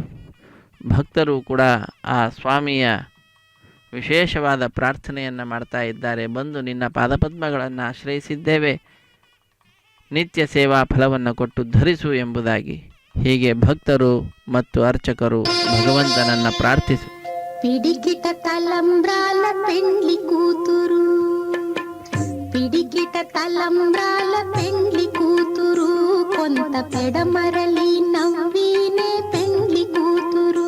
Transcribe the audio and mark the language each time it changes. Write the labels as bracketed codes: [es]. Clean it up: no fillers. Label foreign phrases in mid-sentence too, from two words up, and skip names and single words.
[kn] ಭಕ್ತರು ಕೂಡ ಆ ಸ್ವಾಮಿಯ ವಿಶೇಷವಾದ ಪ್ರಾರ್ಥನೆಯನ್ನು ಮಾಡ್ತಾ ಇದ್ದಾರೆ. ಬಂದು ನಿನ್ನ ಪಾದಪದ್ಮಗಳನ್ನು ಆಶ್ರಯಿಸಿದ್ದೇವೆ, ನಿತ್ಯ ಸೇವಾ ಫಲವನ್ನು ಕೊಟ್ಟು ಧರಿಸು ಎಂಬುದಾಗಿ. ಹೀಗೆ ಭಕ್ತರು ಮತ್ತು ಅರ್ಚಕರು ಭಗವಂತನನ್ನು ಪ್ರಾರ್ಥಿಸು. [te] పిడికిట తలంబ్రాల పెండ్లి కూతురు, పిడికిట తలంబ్రాల పెండ్లి కూతురు, కొంత పెడమరలి నవ్వినే పెండ్లి కూతురు.